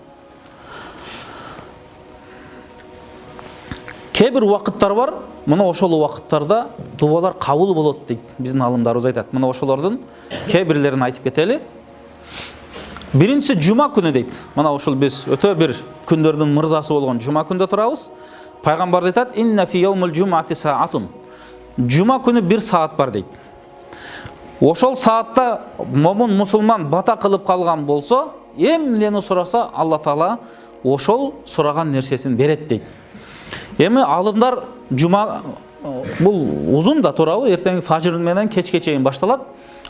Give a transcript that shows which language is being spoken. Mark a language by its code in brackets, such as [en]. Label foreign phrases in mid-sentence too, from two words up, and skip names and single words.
[ky] Кээ-бир убакыттар бар, мына ошол убакыттарда дуалар кабыл болот дейт. Биздин алымдарыбыз айтат. Мына ошолордун кээ-бирлерин айтып кетели. Биринчиси жума күнү дейт. Мына ошол биз өтө бир күндөрдүн мырзасы болгон жума күндө турабыз. Пайгамбар айтат: [ar] "إن في يوم الجمعة ساعة." [ky] Жума күнү бир саат бар дейт. Ошол саатта момун мусулман бата кылып калган болсо, эмнени сураса Алла Таала ошол сураган нерсесин берет дейт. Эми алымдар жума бул узун да турабы, эртең фажыр менен кечке чейин башталат.